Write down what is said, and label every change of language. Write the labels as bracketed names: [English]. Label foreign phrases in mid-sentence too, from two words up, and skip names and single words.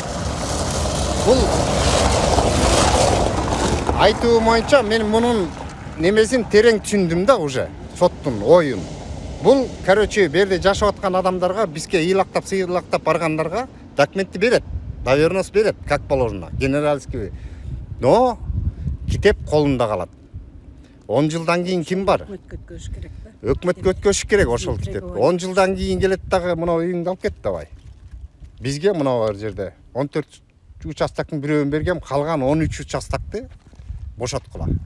[Kyrgyz] Бул айтуу боюнча мен мунун немесин терең түшүндүм да уже, соттун оюн. Бул, короче, берде жашап аткан адамдарга, бизге ыйлактап, сыйлактап баргандарга документти берет, доверенность берет, [Russian] как положено, генеральский. [Kyrgyz] Но китеп колунда калат. 10 жылдан кийин ким бар? Өткөтүш керек да. Өкмөткө өткөзүш керек ошол китеп. 10 жылдан кийин келет дагы мына үйүңдү алып кет давай. Бизге мына бар жерде 14 участоктун бирөөнү бергем, калган 13 участокты бошоткула.